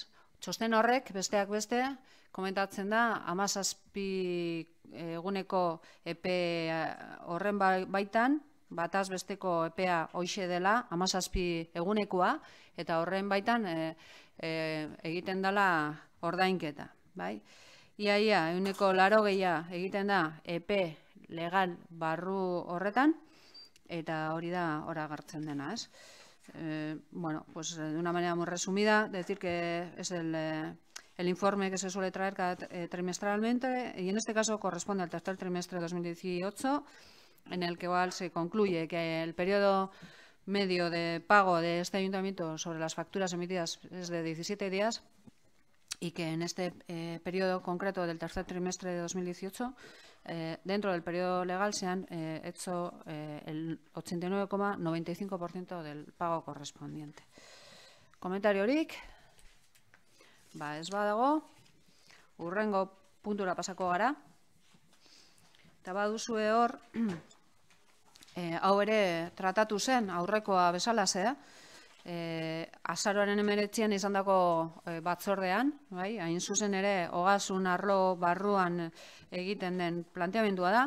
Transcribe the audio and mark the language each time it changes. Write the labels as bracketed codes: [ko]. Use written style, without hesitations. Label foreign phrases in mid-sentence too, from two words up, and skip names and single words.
[eu] Txosten horrek, besteak beste, komentatzen da, 17 eguneko epe horren baitan, bataz besteko epea hoixe dela, 17 egunekoa, eta horren baitan egiten dela ordainketa. Iaia, 80% egiten da EP legal barru horretan, eta hori da hor agertzen dena, ez? [es] Bueno, pues de una manera muy resumida, decir que es el informe que se suele traer cada trimestralmente, y en este caso corresponde al tercer trimestre de 2018, en el que igual se concluye que el periodo medio de pago de este ayuntamiento sobre las facturas emitidas es de 17 días y que en este periodo concreto del tercer trimestre de 2018, dentro del periodo legal se han hecho el 89,95% del pago correspondiente. [eu] Komentariorik? Ez badago, hurrengo puntura pasako gara. Eta baduzue hor, hau ere tratatu zen aurrekoa bezalaze, azaroaren 19an izandako batzordean, hain zuzen ere ogasun arlo barruan egiten den planteamendua da.